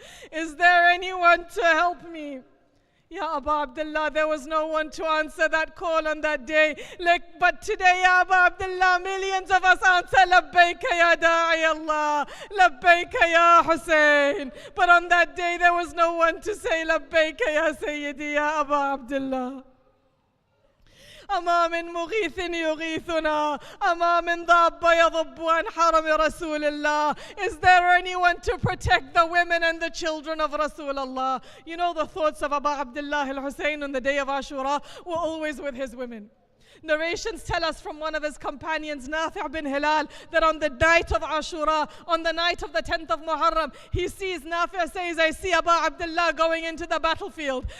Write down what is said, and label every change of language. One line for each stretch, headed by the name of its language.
English: Is there anyone to help me? Ya Abu Abdullah, there was no one to answer that call on that day. But today, Ya Abu Abdullah, millions of us answer, Labbaika ya Da'i Allah, Labbaika ya Hussein. But on that day, there was no one to say, Labbaika ya Sayyidi, Ya Abu Abdullah.
Arabic: أما من مغيث يغيثنا أما من ضاب يضب عن حرم رسول الله.
English: Is there anyone to protect the women and the children of Rasulullah? You know, the thoughts of Abu Abdullah al-Hussein on the day of Ashura were always with his women. Narrations tell us from one of his companions, Nafi' bin Hilal, that on the night of Ashura, on the night of the 10th of Muharram, he sees, Nafi' says, I see Abu Abdullah going into the battlefield.